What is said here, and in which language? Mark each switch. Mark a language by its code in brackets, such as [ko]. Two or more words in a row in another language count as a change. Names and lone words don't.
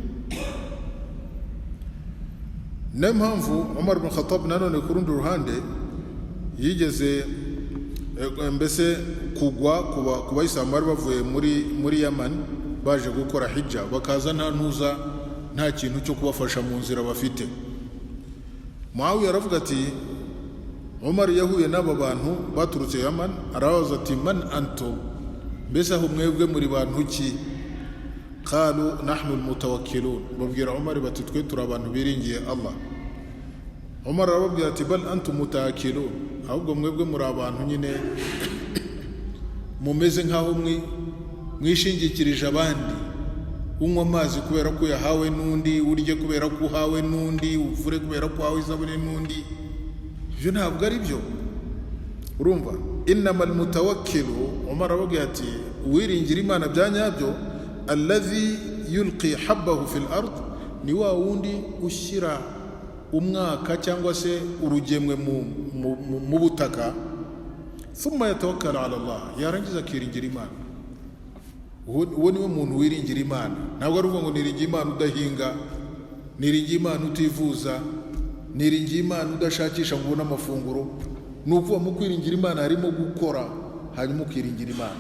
[rw] Niyo mpamvu Umar ibn Khattab nanone ku rundi ruhande yigeze mbese kugwa ku bayisilamu bari bavuye muri Yaman baje gukora hijja, bakaza nta kintu cyo kubafasha mu nzira bafite. Muawiya aravuga ati Umar yahuye n'aba bantu baturutse Yaman, arabaza ati [ar] من أنتم, [rw] mbese aho mwebwe muri bantu ki? [ar] قالوا نحن المتوكلون, [rw] babwira Umar bati twe turi abantu biringiye Allah. Umar arababwira ati [ar] بل أنتم متوكلون, [rw] ahubwo mwebwe muri abantu nyine mumeze nkaho mwishingikirije abandi, unywa amazi kubera ko yahawe n'undi, urye kubera ko uhawe n'undi, uvure kubera ko uhawe isabune n'undi. Ibyo ntabwo ari byo. Urumva, [ar] إنما المتوكل, [rw] Umar aravuga ati uwiringira Imana bya nyabyo, [ar] الذي يلقي حبه في الأرض, [rw] ni wa wundi ushyira umwaka cyangwa se urugemwe mu butaka, [ar] ثم يتوكل على الله, [rw] yarangiza akiringira Imana. Uwo niwe muntu wiringira Imana. Ntabwo ari uvuga ngo niringira Imana udahinga, niringira Imana utivuza, niringira Imana udashakisha ngo ubone amafunguro. Ni ukuvuga mu kwiringira Imana harimo gukora, hanyuma ukiringira Imana.